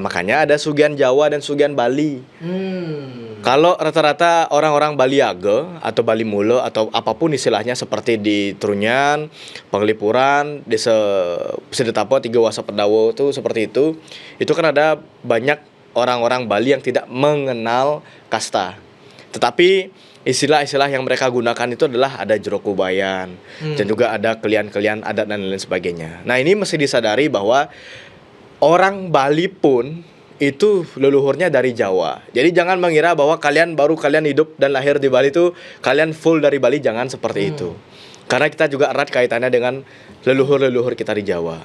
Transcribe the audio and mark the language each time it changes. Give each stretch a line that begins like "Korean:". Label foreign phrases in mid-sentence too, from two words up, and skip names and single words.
Indonesian: Makanya ada sugian Jawa dan sugian Bali. Kalau rata-rata orang-orang Bali Age atau Bali Mulo atau apapun istilahnya seperti di Trunyan, Penglipuran, Desa Sidetapo, Tiga Wasa Pedawo itu seperti itu kan ada banyak orang-orang Bali yang tidak mengenal kasta. Tetapi istilah-istilah yang mereka gunakan itu adalah ada jero kubayan dan juga ada kelian-kelian adat dan lain sebagainya. Nah, ini mesti disadari bahwa orang Bali pun itu leluhurnya dari Jawa. Jadi jangan mengira bahwa kalian hidup dan lahir di Bali itu kalian full dari Bali, jangan seperti itu. Karena kita juga erat kaitannya dengan leluhur-leluhur kita di Jawa.